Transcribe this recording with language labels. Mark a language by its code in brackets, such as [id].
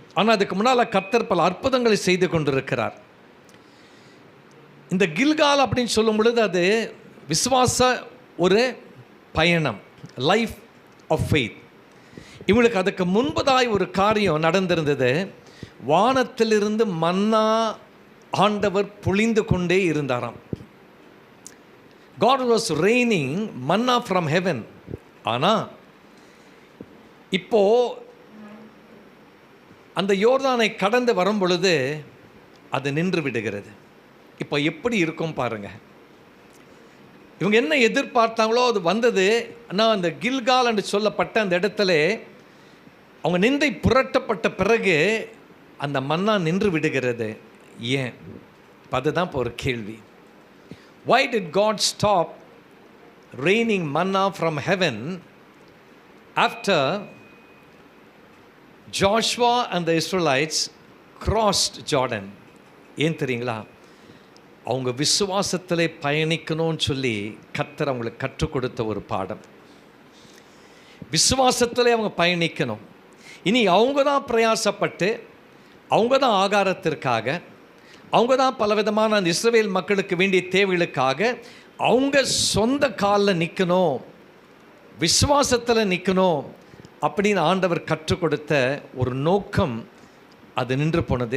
[ta] ஆனால் அதுக்கு முன்னால் கர்த்தர் பல அற்புதங்களை செய்து கொண்டிருக்கிறார். இந்த கில்கால் அப்படின்னு சொல்லும் பொழுது அது விசுவாச ஒரு பயணம், [en] Life of faith. [ta] இவங்களுக்கு அதுக்கு முன்பதாய் ஒரு காரியம் நடந்திருந்தது. வானத்திலிருந்து மன்னா ஆண்டவர் பொழிந்து கொண்டே இருந்தாராம். [en] God was raining manna from heaven. [ta] ஆனால் இப்போ அந்த யோர்தானை கடந்து வரும் பொழுது அது நின்று விடுகிறது. இப்போ எப்படி இருக்கும் பாருங்க. இவங்க என்ன எதிர்பார்த்தாங்களோ அது வந்தது. ஆனால் அந்த கில்கால் என்று சொல்லப்பட்ட அந்த இடத்துல அவங்க நிந்தை புரட்டப்பட்ட பிறகு அந்த மன்னா நின்று விடுகிறது. ஏன்? அதுதான் இப்போ ஒரு கேள்வி. [en] Why did God stop raining manna from heaven after Joshua and the Israelites crossed Jordan? [ta] ஏன் தெரியுங்களா? அவங்க விசுவாசத்திலே பயணிக்கணும்னு சொல்லி கர்த்தர் அவங்களுக்கு கற்றுக் கொடுத்த ஒரு பாடம். விசுவாசத்திலே அவங்க பயணிக்கணும். இனி அவங்க தான் பிரயாசப்பட்டு, அவங்க தான் ஆகாரத்திற்காக, அவங்க தான் பலவிதமான அந்த இஸ்ரவேல் மக்களுக்கு வேண்டிய தேவைகளுக்காக அவங்க சொந்த காலில் நிற்கணும், விசுவாசத்தில் நிற்கணும் அப்படின்னு ஆண்டவர் கற்றுக் கொடுத்த ஒரு நோக்கம் அது நின்று போனது.